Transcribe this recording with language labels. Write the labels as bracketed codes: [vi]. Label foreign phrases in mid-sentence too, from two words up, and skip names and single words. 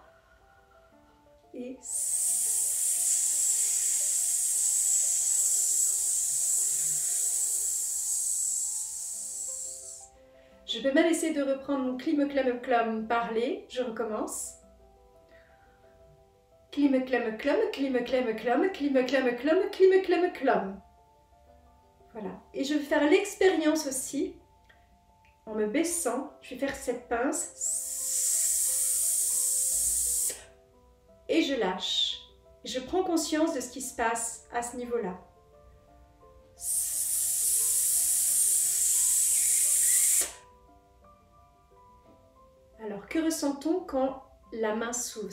[fr] Et je peux même essayer de reprendre mon clim, clam, clam, parler. Je recommence. Clim, clam, clam, clim, clam, clam, clim, clam, clam, clim, clam, clam. Voilà. Et je vais faire l'expérience aussi, en me baissant, je vais faire cette pince. Et je lâche. Je prends conscience de ce qui se passe à ce niveau-là. Alors, que ressent-on quand la main s'ouvre?